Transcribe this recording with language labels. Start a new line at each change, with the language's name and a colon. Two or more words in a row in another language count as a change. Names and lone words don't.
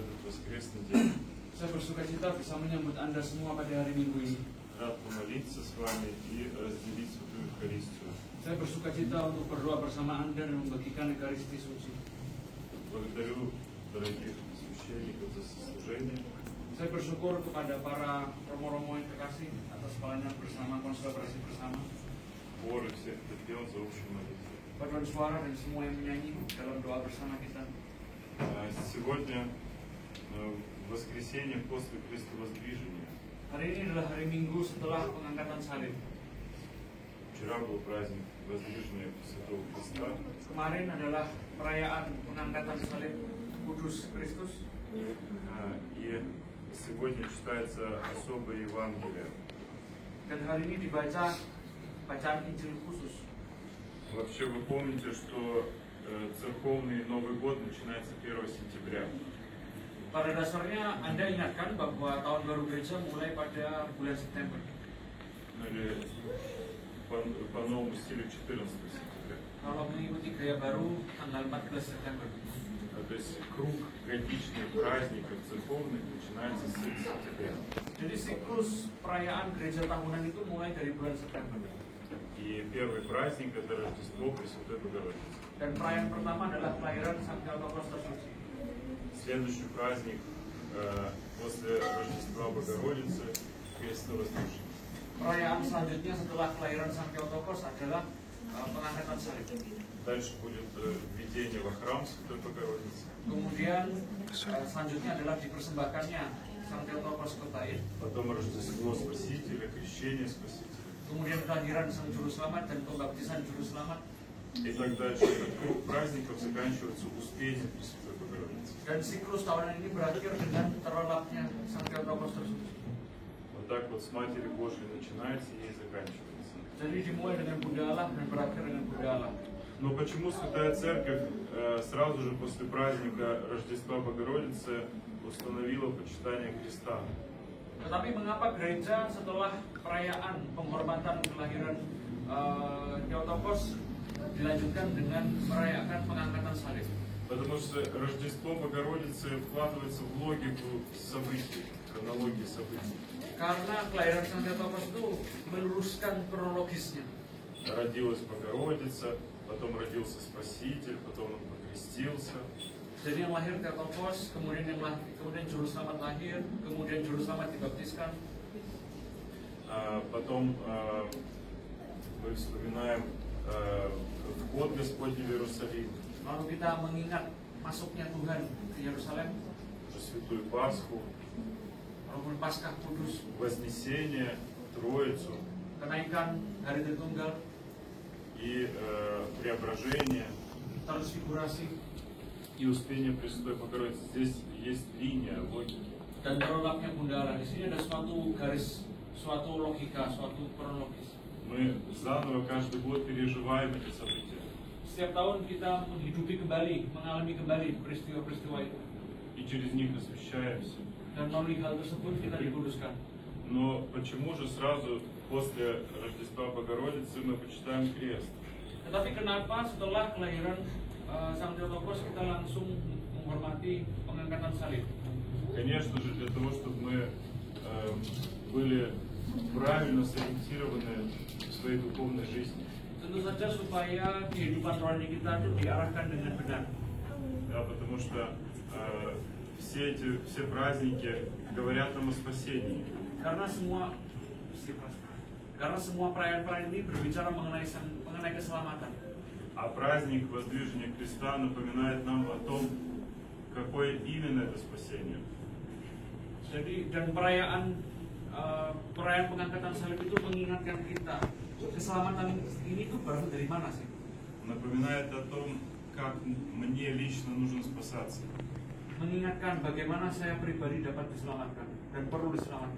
Russian: воскресный день.
Indonesian: Saya bersuka cita bisa menyambut Anda semua pada hari Minggu ini.
Russian: Рад помолиться с вами и разделить Святую Евхаристию.
Indonesian: Saya bersuka cita untuk berdoa bersama Anda dan membagikan Ekaristi Suci.
Russian: Благодарю дорогих священников за служение.
Indonesian: Saya bersyukur kepada para romo-romo yang terkasih atas pelayanan bersama, konselebrasi bersama.
Russian: Хор и всех, кто пел за общую молитву.
Indonesian: Paduan suara dan semua yang menyanyi dalam doa bersama kita.
Russian: Сегодня воскресенье после крестовоздвижения.
Indonesian: Hari ini adalah hari Minggu setelah pengangkatan salib.
Russian: Вчера был праздник воздвижения Святого Христа.
Indonesian: Kemarin adalah perayaan pengangkatan salib Kudus Kristus.
Russian: И сегодня читается особое Евангелие.
Indonesian: Dan hari ini dibaca bacaan Injil khusus.
Russian: Вообще вы помните, что церковный Новый год начинается 1 сентября.
Indonesian: Pada dasarnya Anda ingatkan bahwa tahun baru gereja mulai pada bulan September.
Russian: Или по новому стилю 14 сентября.
Indonesian: Kalau mengikuti gaya baru tanggal 14 September.
Russian: То есть круг годичных праздников церковных начинается с сентября.
Indonesian: Jadi siklus perayaan gereja tahunan itu mulai dari bulan September.
Russian: И первый праздник это Рождество Пресвятой Богородицы.
Indonesian: Dan perayaan pertama adalah kelahiran Sang Theotokos tersuci.
Russian: Следующий праздник после Рождества Богородицы Крестовоздвижение.
Indonesian: Perayaan selanjutnya setelah kelahiran Sang Theotokos adalah pengangkatan salib.
Russian: Дальше будет введение во храм Святой Богородицы.
Indonesian: Kemudian selanjutnya adalah dipersembahkannya Sang Theotokos ke Bait.
Russian: Потом Рождество Спасителя, крещение Спасителя.
Indonesian: Kemudian kelahiran Sang Juru Selamat dan pembaptisan Juru Selamat.
Russian: И так дальше. Этот круг праздников заканчивается Успением Пресвятой Богородицы.
Indonesian: Dan siklus tahunan ini berakhir dengan terlelapnya Sang Theotokos tersuci.
Russian: Вот так вот с Матери Божией начинается и заканчивается.
Indonesian: Jadi dimulai dengan Bunda Allah dan berakhir dengan Bunda Allah.
Russian: Но почему Святая Церковь сразу же после праздника Рождества Богородицы установила почитание креста?
Indonesian: Tetapi mengapa gereja setelah perayaan penghormatan kelahiran Theotokos dilanjutkan dengan merayakan pengangkatan salib?
Russian: Потому что Рождество Богородицы вкладывается в логику событий, хронологии событий.
Indonesian: Karena kelahiran Sang Theotokos itu meluruskan kronologisnya.
Russian: Родилась Богородица, потом родился Спаситель, потом он покрестился.
Indonesian: Jadi yang lahir Theotokos, kemudian Juru Selamat lahir, kemudian Juru Selamat dibaptiskan.
Russian: Потом мы вспоминаем вход Господний в Иерусалим.
Indonesian: Lalu kita mengingat masuknya Tuhan ke Yerusalem,
Russian: Святую Пасху,
Indonesian: walaupun Paskah Kudus,
Russian: Вознесение, Троицу
Indonesian: kenaikan Hari Tritunggal,
Russian: и Преображение,
Indonesian: transfigurasi,
Russian: и Успение Пресвятой Богородицы. Здесь есть линия логики.
Indonesian: dan terlelapnya Bunda Allah. Di sini ada suatu garis, suatu logika, suatu kronologis.
Russian: Мы заново каждый год переживаем эти события.
Indonesian: Setiap tahun kita menghidupi kembali, mengalami kembali peristiwa-peristiwa itu.
Russian: И через них освящаемся.
Indonesian: Dan melalui hal tersebut kita dikuduskan.
Russian: Но почему же сразу после Рождества Богородицы мы почитаем крест?
Indonesian: Tetapi kenapa setelah kelahiran Sang Theotokos kita langsung menghormati pengangkatan salib?
Russian: Конечно же, для того, чтобы мы были правильно сориентированы в своей духовной жизни.
Indonesian: Tentu saja supaya kehidupan rohani kita itu diarahkan dengan benar.
Russian: Да, потому что все праздники говорят нам о спасении.
Indonesian: Karena semua perayaan-perayaan ini berbicara mengenai keselamatan.
Russian: А праздник воздвижения креста напоминает нам о том, какое именно это спасение.
Indonesian: Jadi dan perayaan pengangkatan salib itu mengingatkan kita keselamatan ini tuh berasal dari mana sih?
Russian: Напоминает о том, как мне лично нужно спасаться.
Indonesian: Mengingatkan bagaimana saya pribadi dapat diselamatkan dan perlu diselamatkan.